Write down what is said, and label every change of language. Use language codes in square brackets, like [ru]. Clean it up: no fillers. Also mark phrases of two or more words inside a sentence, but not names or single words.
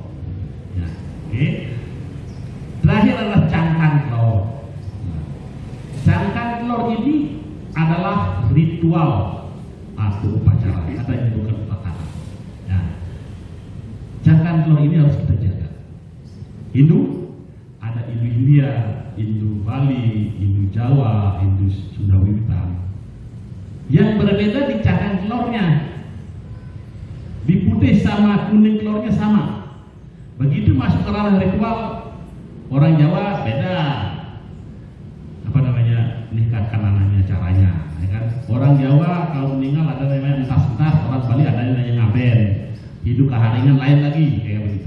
[id] Nah, oke. Terakhir adalah cangkang telur. Nah, cangkang telur ini adalah ritual atau upacara. Ada yang bukan upacara. Nah, cangkang telur ini harus kita jaga. Hindu ada Hindu India, Hindu Bali, Hindu Jawa, Hindu Sunda Wiwitan. Yang berbeda di cangkang telurnya. Di putih sama kuning telurnya sama. Begitu masuk ke ranah ritual, orang Jawa beda. Apa namanya? nikahkan anaknya caranya, ya kan? Orang Jawa kalau meninggal ada namanya entas-entas, orang Bali ada yang namanya ngaben, hidup keharingan lain lagi kayak begitu.